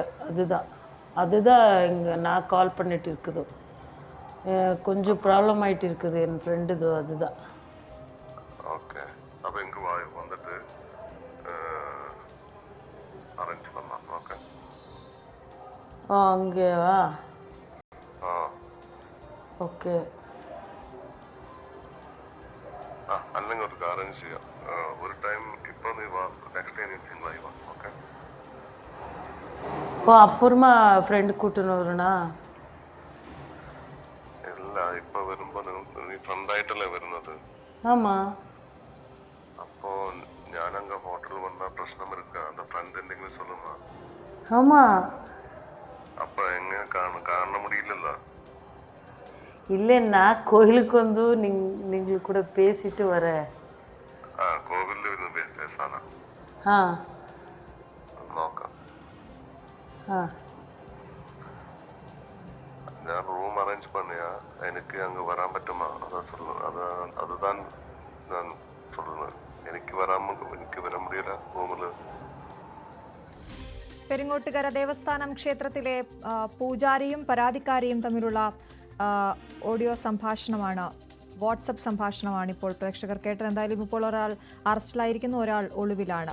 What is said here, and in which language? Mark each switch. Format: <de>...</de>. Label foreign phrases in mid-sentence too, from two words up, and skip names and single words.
<ta>அதுதான் இங்கே நான் கால் பண்ணிட்டு இருக்குது. கொஞ்சம் ப்ராப்ளம் ஆகிட்டு இருக்குது என் ஃப்ரெண்டுது. அதுதான். ஓகே. அப்போ இங்கே வந்துட்டு அரேஞ்ச் பண்ணலாம். ஓகே. அங்கேவா? ஓகே.</ta> <ml>അല്ലെങ്കിൽ ഒരു അറേഞ്ച് ചെയ്യാം. ഒരു ടൈം ഇപ്പോൾ നീ വാ, നെക്സ്റ്റ് ടൈം നീ തിങ്കളായി വാ. ഓക്കെ.</ml> <ta>அப்புறமா ஃப்ரெண்டு கூட்டின்னு வரணும்னா?</ta> <ml>ഇല്ല, ഇപ്പൊ വരുമ്പോ നീ ഫ്രണ്ടായിട്ടല്ലേ വരുന്നത്?</ml> <ta>ஆமாம்.</ta> <ml>അപ്പോ ഞാനങ്ങ് ഹോട്ടലിൽ വന്നാൽ പ്രശ്നം എടുക്കുക. அந்த ഫ്രണ്ട് എന്തെങ്കിലും சொல்லுமா?</ml> <ta>ஆமாம். அப்போ எங்கே காண முடியலல்ல? இல்லை, நான் கோயிலுக்கு வந்து நீங்கள் கூட பேசிட்டு வரேன். கோவிலில் இருந்து பேசானா?</ta> <ml>നോക്കാം. ഞാൻ റൂം അറേഞ്ച് பண்ணியா എനിക്ക് അങ്ങ് വരാൻ പറ്റുമോ?</ml> <ta>அதுதான் நான் சொல்றேன்.</ta> <ml>എനിക്ക് വരാൻ முடியல റൂമിൽ. പെരിങ്ങോട്ടുകര ദേവസ്ഥാനം ക്ഷേത്രത്തിലെ പൂജാരിയും പരാതിക്കാരിയും തമ്മിലുള്ള ഓഡിയോ സംഭാഷണമാണ്, വാട്സപ്പ് സംഭാഷണമാണ് ഇപ്പോൾ പ്രേക്ഷകർ കേട്ടത്. എന്തായാലും ഇപ്പോൾ ഒരാൾ അറസ്റ്റിലായിരിക്കുന്നു, ഒരാൾ ഒളിവിലാണ്.</ml>